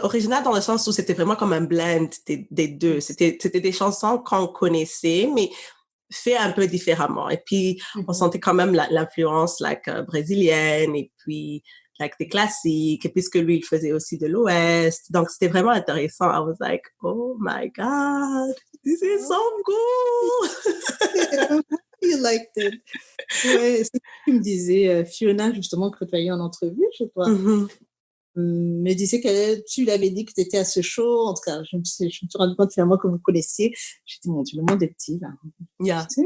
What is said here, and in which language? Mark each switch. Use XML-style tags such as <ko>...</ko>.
<fr>Original dans le sens où c'était vraiment comme un blend des deux.</fr> <en>Yes.</en> <fr>C'était des chansons qu'on connaissait, mais fait un peu différemment. Et puis, on Mhm. sentait quand même l'influence like, brésilienne et puis like, des classiques. Et puisque lui, il faisait aussi de l'Ouest. Donc, c'était vraiment intéressant.</fr> <en>I was like, oh my God, this is so Oh, cool! yeah, you liked it.</en> <fr>Ouais, c'est ce que tu me disais, Fiona, justement, que tu as eu en entrevue chez toi, Mm-hmm. me disait que tu lui avais dit que tu étais à ce show. En tout cas, je me suis rendu compte finalement que vous connaissiez. J'ai dit, mon Dieu, le monde est petit, là.</fr> <en>Yeah,</en> <fr>Tu sais?</fr>